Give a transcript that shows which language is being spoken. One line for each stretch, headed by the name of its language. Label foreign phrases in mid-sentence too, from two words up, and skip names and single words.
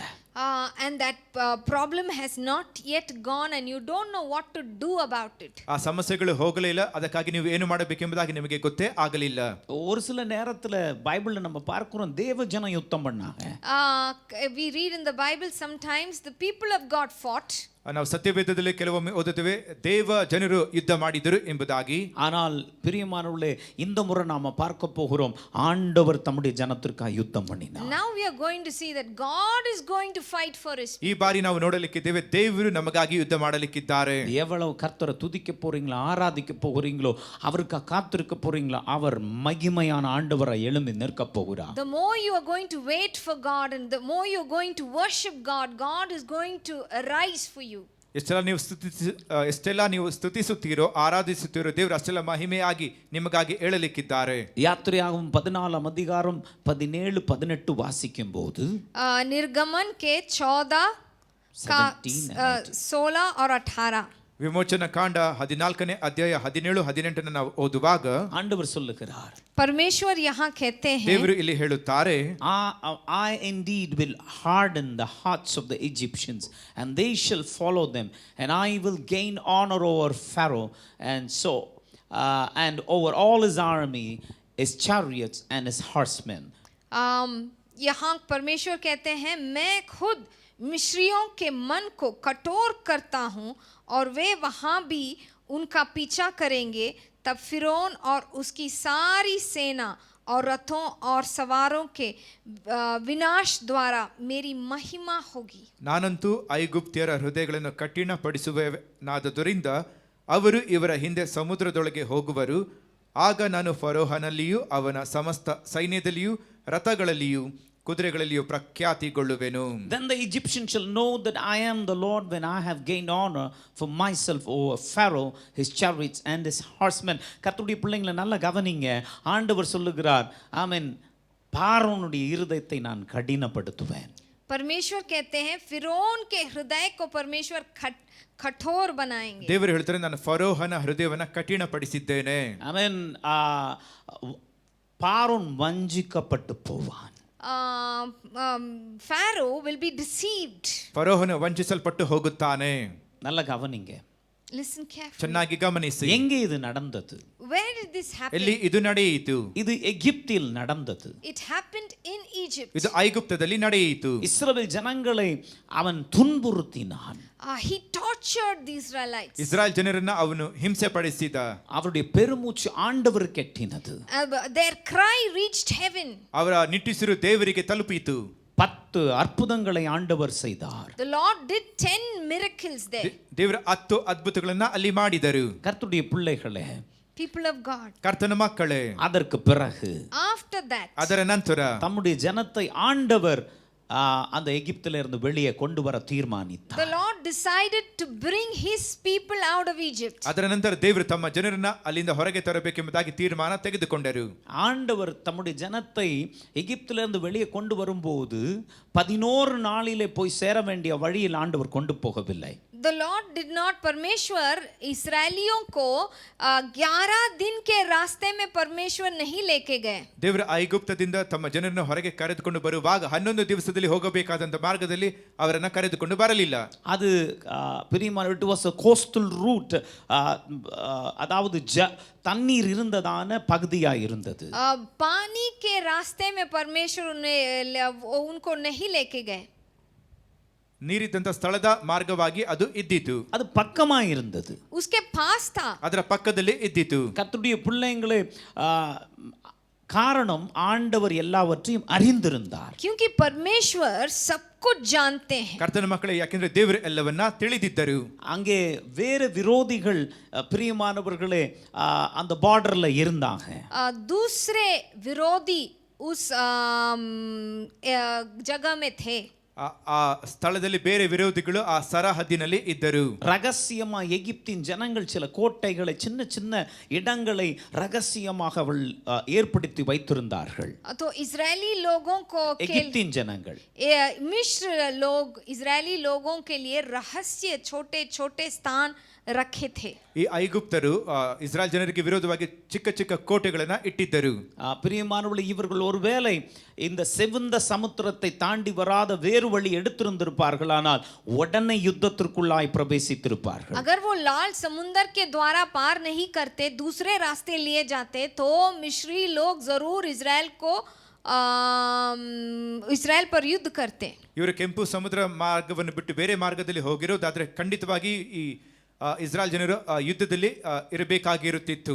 English: And that problem has not yet gone and you don't know what to do about it.
Kannada: ಆ ಸಮಸ್ಯೆಗಳು ಹೋಗಲೇ ಇಲ್ಲ, ಅದಕ್ಕಾಗಿ ನೀವು ಏನು ಮಾಡಬೇಕೆಂಬುದಾಗಿ ನಿಮಗೆ ಗೊತ್ತೇ ಆಗಲಿಲ್ಲ.
Tamil: ஒரு சில நேரத்துல பைபிள்ல நம்ம பார்க்கிறோம், தேவ ஜனம் யுத்தம் பண்ணாங்க.
English: We read in the Bible sometimes the people of God fought.
Kannada: ನಾವು ಸತ್ಯವೇದದಲ್ಲಿ ಕೆಲವೊಮ್ಮೆ ಓದುತ್ತೇವೆ, ದೇವ ಜನರು ಯುದ್ಧ ಮಾಡಿದರು ಎಂಬುದಾಗಿ.
Tamil: ஆனால் பிரியமானவர்களே, இந்த முறை நாம பார்க்க போகிறோம், ஆண்டவர் தம்முடைய ஜனத்திற்காக யுத்தம் பண்ணினார்.
English: Now we are going to see that God is going to fight for his people.
Kannada: ಈ ಬಾರಿ ನಾವು ನೋಡಲಿಕ್ಕಿದ್ದೇವೆ, ದೇವರು ನಮಗಾಗಿ ಯುದ್ಧ ಮಾಡಲಿಕ್ಕಿದ್ದಾರೆ.
Tamil: எவ்வளவு கர்த்தரை துதிக்க போறீங்களோ, ஆராதிக்க போகிறீங்களோ, அவருக்கு காத்திருக்க போறீங்களோ, அவர் மகிமையான ஆண்டவரை எழும்பி நிற்க போகிறார்.
English: The more you are going to wait for God and the more you are going to worship God, God is going to arise for you.
Kannada: ಎಷ್ಟೆಲ್ಲ ನೀವು ಸ್ತುತಿಸುತ್ತೀರೋ, ಆರಾಧಿಸುತ್ತೀರೋ, ದೇವರು ಅಷ್ಟೆಲ್ಲ ಮಹಿಮೆಯಾಗಿ ನಿಮಗಾಗಿ ಏಳಲಿಕ್ಕಿದ್ದಾರೆ.
Tamil: யாத்திரையாகும் 14 அதிகாரம் 17 18 வாசிக்கும் போது
Hindi: निर्गमन के 14 का 16 और 18
Kannada: ವಿಮೋಚನ ಕಾಂಡ 14ನೇ ಅಧ್ಯಾಯ 17 18 ನಾವು ಓದುವಾಗ
Tamil: ஆண்டவர் சொல்லுகிறார்,
Hindi: परमेश्वर यहाँ कहते हैं,
Kannada: ದೇವರು ಇಲ್ಲಿ ಹೇಳುತ್ತಾರೆ,
English: I indeed will harden the hearts of the Egyptians and they shall follow them, and I will gain honor over Pharaoh and so and over all his army, his chariots and his horsemen.
Hindi: यहाँ परमेश्वर कहते हैं, मैं खुद मिस्रियों के मन को कठोर करता हूँ और वे वहाँ भी उनका पीछा करेंगे, तब फिरौन और उसकी सारी सेना और रथों और सवारों के विनाश द्वारा मेरी महिमा होगी.
Kannada: ನಾನಂತೂ ಐಗುಪ್ತ್ಯರ ಹೃದಯಗಳನ್ನು ಕಠಿಣಪಡಿಸುವೆನಾದುದರಿಂದ ಅವರು ಇವರ ಹಿಂದೆ ಸಮುದ್ರದೊಳಗೆ ಹೋಗುವರು. ಆಗ ನಾನು ಫರೋಹನಲ್ಲಿಯೂ ಅವನ ಸಮಸ್ತ ಸೈನ್ಯದಲ್ಲಿಯೂ ರಥಗಳಲ್ಲಿಯೂ ಕುದುರೆಗಳಲ್ಲಿಯೂ ಪ್ರಖ್ಯಾತಿಗೊಳ್ಳುವೆನು.
English: Then the Egyptians shall know that I am the Lord when I have gained honor for myself over Pharaoh, his chariots and his horsemen.
Tamil: கர்த்தருடைய பிள்ளைகளை நல்லா கவனிங்க, ஆண்டவர் சொல்லுகிறார், ஆமென், பார்வோனுடைய இருதயத்தை நான் கடினப்படுத்துவேன்.
Hindi: परमेश्वर कहते हैं, फिरौन के हृदय को परमेश्वर कठोर बनाएंगे.
Kannada: ದೇವರು ಹೇಳ್ತಾರೆ, ನಾನು ಫರೋಹನ ಹೃದಯವನ್ನು ಕಠಿಣಪಡಿಸಿದ್ದೇನೆ.
Tamil: ஆமென். பார்வோன் வஞ்சிக்கப்பட்டு போவான்.
English: Pharaoh will be deceived.
Kannada: ಫರೋಹನ ವಂಚಿಸಲ್ಪಟ್ಟು ಹೋಗುತ್ತಾನೆ.
Tamil: நல்ல கவனிங்க,
English: Listen carefully.
Kannada: ಚೆನ್ನಾಗಿ ಗಮನಿಸಿ.
Tamil: எங்கே இது நடந்தது?
English: Where did this happen?
Kannada: ಎಲ್ಲಿ ಇದು ನಡೆಯಿತು?
Tamil: இது எகிப்தில் நடந்தது.
English: It happened in Egypt.
Kannada: ಇದು ಐಗುಪ್ತದಲ್ಲಿ ನಡೆಯಿತು.
Tamil: இஸ்ரவேல் ஜனங்களை அவன் துன்புறுத்தினான்.
English: He tortured the Israelites.
Kannada: ಇಸ್ರಾಯೇಲ್ ಜನರನ್ನ ಅವನು ಹಿಂಸೆ ಪಡಿಸಿದ.
Tamil: அவருடைய பெருமூச்சு ஆண்டவர் ಕೆಟ್ಟಿನது.
English: Their cry reached heaven.
Kannada: ಅವರ ನಿಟ್ಟುಸಿರು ದೇವರಿಗೆ ತಲುಪಿತು.
Tamil: 10 ಅದ್ಭುತங்களை ಆಂಡவர் செய்தார்.
English: The Lord did 10 miracles there.
Kannada: ದೇವರ 10 ಅದ್ಭುತಗಳನ್ನ ಅಲ್ಲಿ ಮಾಡಿದರು.
Tamil: கர்த்தருடைய பிள்ளைகளே,
English: people of God,
Kannada: ಕರ್ತನ ಮಕ್ಕಳೇ,
Tamil: அதற்கு பிறகு
English: after that,
Kannada: ಅದರ ನಂತರ
Tamil: தம்முடைய ஜனத்தை ஆண்டவர் அந்த எகிப்தில இருந்து வெளியே கொண்டு வர தீர்மானித்தார்.
English: the Lord decided to bring his people out of Egypt.
Kannada: ಅದರ ನಂತರ ದೇವರು ತಮ್ಮ ಜನರನ್ನ ಅಲ್ಲಿಂದ ಹೊರಗೆ ತರಬೇಕೆಂಬುದಾಗಿ ತೀರ್ಮಾನ ತೆಗೆದುಕೊಂಡರು.
Tamil: ஆண்டவர் தம்முடைய ஜனத்தை எகிப்தில இருந்து வெளியே கொண்டு வரும்போது 11 நாளிலே போய் சேர வேண்டிய வழியில் ஆண்டவர் கொண்டு போகவில்லை.
English: The Lord did not,
Hindi: परमेश्वर इस्राएलियों को 11 दिन के रास्ते में परमेश्वर नहीं लेके गए.
Kannada: ದೇವರ ಐಗುಪ್ತದಿಂದ ತಮ್ಮ ಜನರನ್ನು ಹೊರಗೆ ಕರೆದುಕೊಂಡು ಬರುವಾಗ 11 ದಿವಸದಲ್ಲಿ ಹೋಗಬೇಕಾದಂತ ಮಾರ್ಗದಲ್ಲಿ ಅವರನ್ನ ಕರೆದುಕೊಂಡು ಬರಲಿಲ್ಲ.
Tamil: அது பிரியமான
English: it was a coastal route,
Tamil: அதாவது தண்ணீர் இருந்ததான பகுதியா இருந்தது.
Hindi: पानी के रास्ते में परमेश्वर उनको नहीं लेके गए.
Kannada: ನೀರಿದ್ದಂತ ಸ್ಥಳದ ಮಾರ್ಗವಾಗಿ ಅದು ಇದ್ದಿತು.
Tamil: அது பக்கமா இருந்தது.
Hindi: उसके पास था.
Kannada: ಅದರ ಪಕ್ಕದಲ್ಲಿ ಇದ್ದಿತು.
Tamil: கர்த்தருடைய பிள்ளைங்களே, காரணம் ஆண்டவர் எல்லாவற்றையும் அறிந்திருந்தார்.
Hindi: क्योंकि परमेश्वर सब कुछ जानते हैं.
Kannada: ಕರ್ತನ ಮಕ್ಕಳೇ, ಯಾಕೆಂದ್ರೆ ದೇವರು ಎಲ್ಲವನ್ನ ತಿಳಿದಿದ್ದರು.
Tamil: அங்கே வேற விரோதிகள் பிரியமானவர்களே அந்த பார்டர்ல இருந்தாங்க.
Hindi: दूसरे विरोधी उस जगह में थे.
Kannada: ಆ ಸ್ಥಳದಲ್ಲಿ ಬೇರೆ ವಿರೋಧಿಗಳು ಆ ಸರಹದ್ದಿನಲ್ಲಿ ಇದ್ದರು.
Tamil: ரகசியமா எகிப்தின் ஜனங்கள் சில கோட்டைகளை, சின்ன சின்ன இடங்களை ரகசியமாக அவள் ஏற்படுத்தி வைத்திருந்தார்கள்.
Hindi: तो इजरायली लोगों को
Tamil: எகிப்தின் ஜனங்கள்,
Hindi: मिस्र लोग इजरायली लोगों के लिए रहस्य छोटे छोटे स्थान रखे थे.
Kannada: ಈ ಐಗುಪ್ತರು ಇಸ್ರಾಯೇಲ್ ಜನರಿಗೆ ವಿರೋಧವಾಗಿ ಚಿಕ್ಕ ಚಿಕ್ಕ ಕೋಟೆಗಳನ್ನ ಇಟ್ಟಿದ್ದರು.
Tamil: பிரியமானவர்களே, இவர்கள் ஒருவேளை இந்த செவந்த சமுத்திரத்தை தாண்டி வராத வேறு வழி எடுத்திருந்திருப்பார்கள், ஆனால் உடனே யுத்தத்திற்குள்ளாய் பிரவேசித்திருப்பார்கள்.
Hindi: अगर वो लाल समुंदर के द्वारा पार नहीं करते, दूसरे रास्ते लिए जाते, तो मिस्री लोग जरूर इस्राएल पर युद्ध करते.
Kannada: ಇವರು ಕೆಂಪು ಸಮುದ್ರ ಮಾರ್ಗವನ್ನು ಬಿಟ್ಟು ಬೇರೆ ಮಾರ್ಗದಲ್ಲಿ ಹೋಗಿರೋದಾದ್ರೆ ಖಂಡಿತವಾಗಿ ಈ ಇಸ್ರಾಯೇಲ್ ಜನರು ಯುದ್ಧದಲ್ಲಿ ಇರಬೇಕಾಗಿರುತ್ತಿತ್ತು.